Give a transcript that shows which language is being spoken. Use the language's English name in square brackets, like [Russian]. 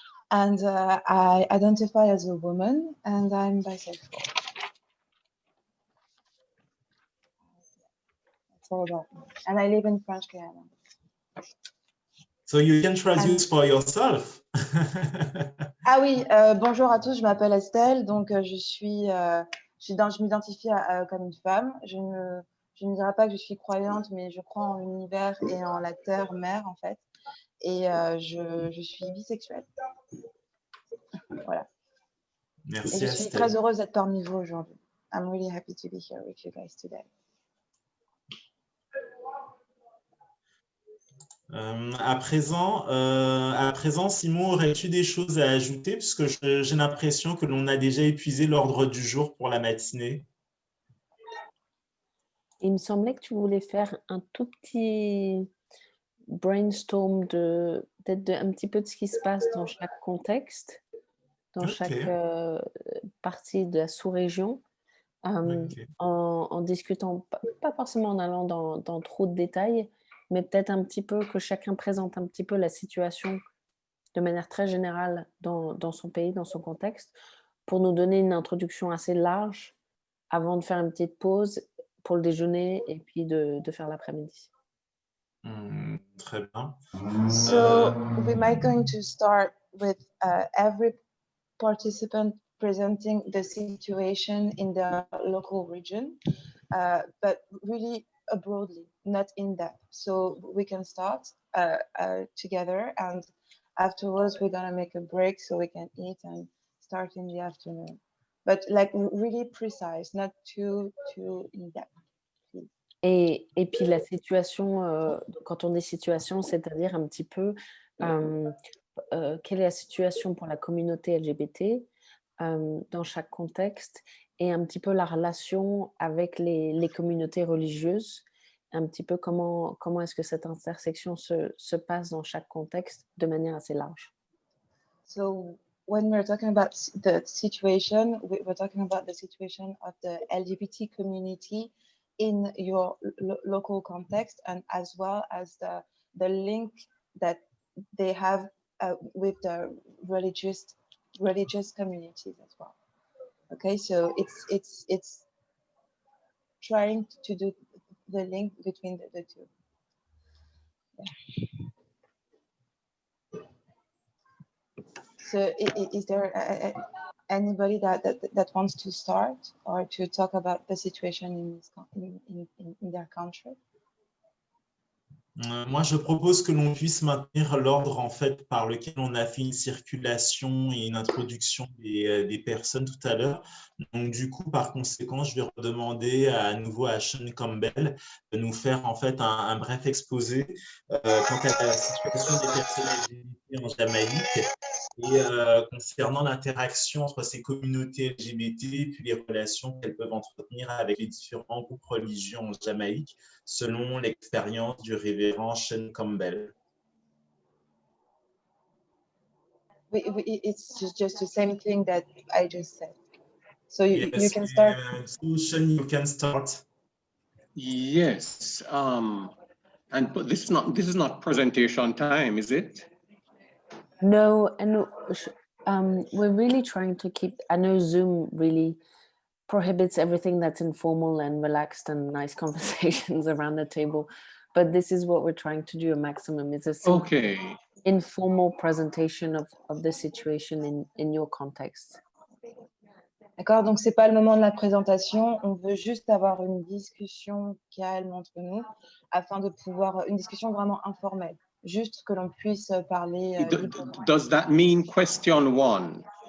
[English] And I identify as a woman, and I'm bisexual. That's all about me. And I live in French Guiana. So you can traduce for yourself. [French] Ah oui, bonjour à tous, je m'appelle Estelle, donc je m'identifie comme une femme. Je ne dirais pas que je suis croyante, mais je crois en l'univers et en la terre-mère, en fait. Et je suis bisexuelle. Voilà. Merci, et je suis Estelle. très heureuse d'être parmi vous aujourd'hui. [English] I'm really happy to be here with you guys today. [French] À présent, Simon, aurais-tu des choses à ajouter, puisque j'ai l'impression que l'on a déjà épuisé l'ordre du jour pour la matinée. Il me semblait que tu voulais faire un tout petit brainstorm peut-être un petit peu de ce qui se passe dans chaque contexte, dans chaque partie de la sous-région, en discutant, pas forcément en allant dans trop de détails, mais peut-être un petit peu que chacun présente un petit peu la situation de manière très générale dans son pays, dans son contexte, pour nous donner une introduction assez large avant de faire une petite pause pour le déjeuner et puis de faire l'après-midi. Très bien. [English] So we might going to start with every participant presenting the situation in their local region, but really broadly, not in depth. So we can start together, and afterwards we're gonna make a break so we can eat and start in the afternoon. But like really precise, not too in depth. [French] Et puis la situation, quand on dit situation, c'est-à-dire un petit peu quelle est la situation pour la communauté LGBT dans chaque contexte et un petit peu la relation avec les communautés religieuses, un petit peu comment est-ce que cette intersection se passe dans chaque contexte de manière assez large. [English] So when we're talking about the situation, we're talking about the situation of the LGBT community in your local context, and as well as the link that they have with the religious communities as well. Okay, so it's trying to do the link between the two. Yeah. So is there anybody that wants to start or to talk about the situation in their country? [French] Moi, je propose que l'on puisse maintenir l'ordre en fait par lequel on a fait une circulation et une introduction des personnes tout à l'heure. Donc, du coup, par conséquent, je vais redemander à nouveau à Sean Campbell de nous faire en fait un bref exposé quant à la situation des personnes LGBT en Jamaïque et concernant l'interaction entre ces communautés LGBT et puis les relations qu'elles peuvent entretenir avec les différents groupes religieux en Jamaïque, selon l'expérience du révérend Sean Campbell. [English] It's just the same thing that I just said. So you can start. So Sean, you can start. Yes, but this is not presentation time, is it? No, and we're really trying to keep. I know Zoom really prohibits everything that's informal and relaxed and nice conversations around the table, but this is what we're trying to do a maximum. It's a informal presentation of the situation in your context. [French] D'accord, donc c'est pas le moment de la présentation. On veut juste avoir une discussion calme entre nous, afin de pouvoir une discussion vraiment informelle, juste que l'on puisse parler. [English] Does that mean question one?